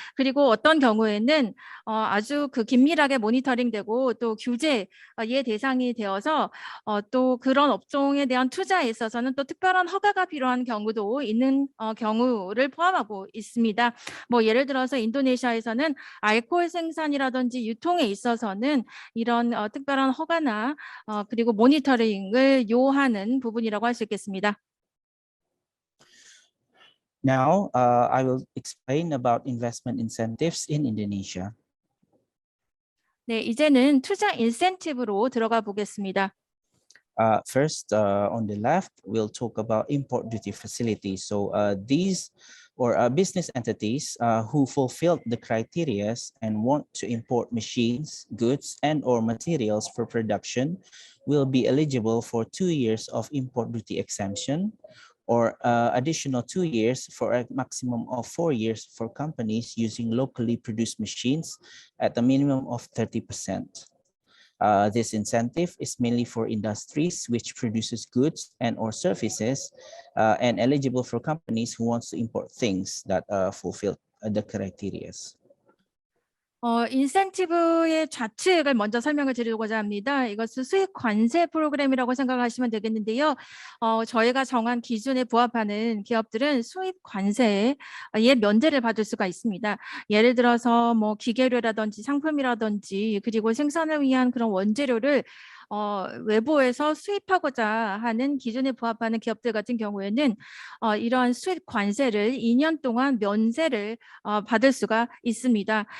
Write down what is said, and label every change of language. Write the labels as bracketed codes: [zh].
[ko] 그리고 어떤 경우에는 아주 그 긴밀하게 모니터링되고 또 규제의 대상이 되어서 또 그런 업종에 대한 투자에 있어서는 또 특별한 허가가 필요한 경우도 있는 경우를 포함하고 있습니다. 뭐 예를 들어서 인도네시아에서는 알코올 생산이라든지 유통에 있어서는 이런 특별한 허가나 그리고 모니터링을 요하는 부분이라고 할 수 있겠습니다. [en] Now, I will explain about investment incentives in Indonesia. [ko] 네, 이제는 투자 인센티브로 들어가 보겠습니다. [en] First, on the left, we'll talk about import duty facilities. So these business entities who fulfilled the criteria and want to import machines, goods, and or materials for production will be eligible for 2 years of import duty exemption, or additional 2 years for a maximum of 4 years for companies using locally produced machines at a minimum of 30%. This incentive is mainly for industries which produces goods and or services and eligible for companies who wants to import things that fulfill the criteria. [ko] 인센티브의 좌측을 먼저 설명을 드리고자 합니다. 이것은 수익 관세 프로그램이라고 생각하시면 되겠는데요. 저희가 정한 기준에 부합하는 기업들은 수입 관세에 면제를 받을 수가 있습니다. 예를 들어서 뭐 기계료라든지 상품이라든지 그리고 생산을 위한 그런 원재료를 외부에서 수입하고자 하는 기준에 부합하는 기업들 같은 경우에는 이러한 수입 관세를 2년 동안 면세를 받을 수가 있습니다.